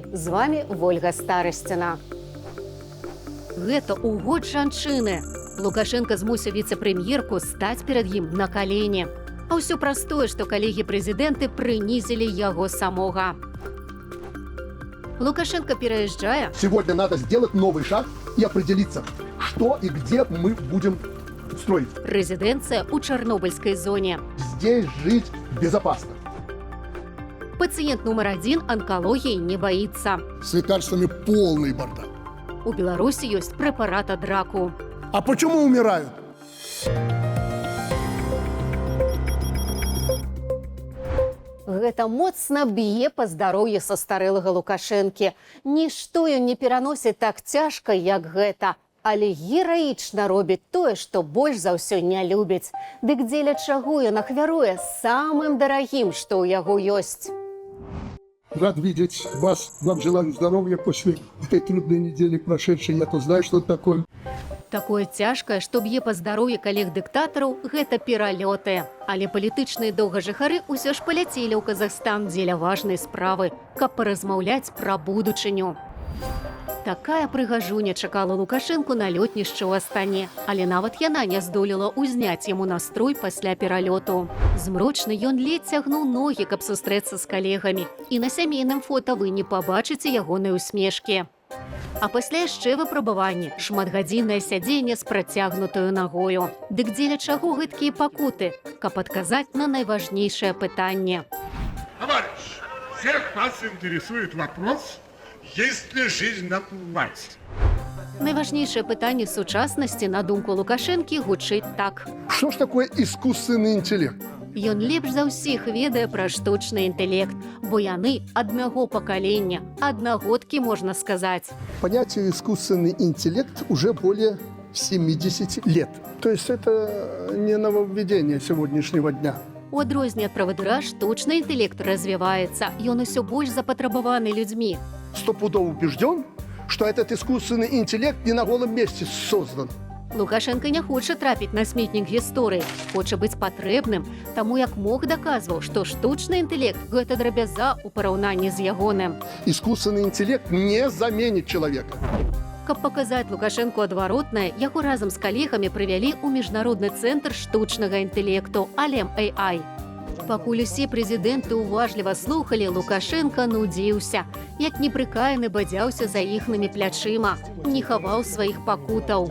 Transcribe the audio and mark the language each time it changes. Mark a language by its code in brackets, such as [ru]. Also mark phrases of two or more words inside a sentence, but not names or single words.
[be] З вамі Вольга Старасціна. Гэта ў год жанчыны. Лукашенко змусіў віцэ-прэм'ерку стаць перад ім на калені. А ўсё праз тое, што калегі-прэзідэнты прынізілі яго самога. [ru] Лукашенко переезжая. Сегодня надо сделать новый шаг и определиться, что и где мы будем строить. Резиденция у Чернобыльской зоне. Здесь жить безопасно. Пациент номер 1 онкологии не боится. С лекарствами полный бардак. У Беларуси есть препарат от раку. А почему умирают? [be] Гэта моцна б'е па здароўі састарэлага Лукашэнкі. Нішто ён не пераносіць так цяжка, як гэта. Але гераічна робіць тое, што больш за ўсё не любіць. Дык дзеля чаго ён ахвяруе самым дарагім, што ў яго ёсць. [ru] Рад видеть вас. Вам желаю здоровья после этой трудной недели прошедшей. Я-то знаю, что это такое. [be] Такое цяжкае, што б'е па здароўі калег-дыктатараў, гэта пералёты. Але палітычныя доўгажыхары ўсё ж паляцелі ў Казахстан дзеля важнай справы, каб паразмаўляць пра будучыню. Такая прыгажуня чакала Лукашэнку на лётнішчы ў Астане, але нават яна не здолела ўзняць яму настрой пасля пералёту. Змрочны ён ледзь цягнуў ногі, каб сустрэцца з калегамі, і на сямейным фота вы не пабачыце ягонай усмешкі. А пасля яшчэ выпрабаванні, шматгадзіннае сядзенне з працягнутаю нагою. Дык дзеля чаго гэткія пакуты, каб адказаць на найважнейшае пытанне. [ru] Товарищ, всех нас интересует вопрос, есть ли жизнь на Марсе? [be] Найважнейшае пытанне сучаснасці, на думку Лукашэнкі, гучыць так. [ru] Что ж такое искусственный интеллект? [be] Ён лепш за ўсіх ведае пра штучны інтэлект, бо яны аднаго пакалення, аднагодкі, можна сказаць. [ru] Понятие искусственный интеллект уже более 70 лет. То есть это не нововведение сегодняшнего дня. [be] У адрозненне ад правадыра штучны інтэлект развіваецца, ён усё больш запатрабаваны людзьмі. [ru] Стопудово убежден, что этот искусственный интеллект не на голом месте создан. [be] Лукашенко не хоча трапіць на сметнік гісторыі, хоча быць патрэбным, таму як мог даказваў, што штучны інтэлект – гэта драбяза ў параўнанні з ягоным. [ru] Искусственный интеллект не заменит человека. [be] Каб паказаць Лукашэнку адваротнае, яго разам з калегамі прывялі ў міжнародны цэнтр штучнага інтэлекту Алем AI. Пакуль усе прэзідэнты уважліва слухалі, Лукашенка нудзіўся, як непрыкаяны бадзяўся за іхнымі плячыма, не хаваў сваіх пакутаў.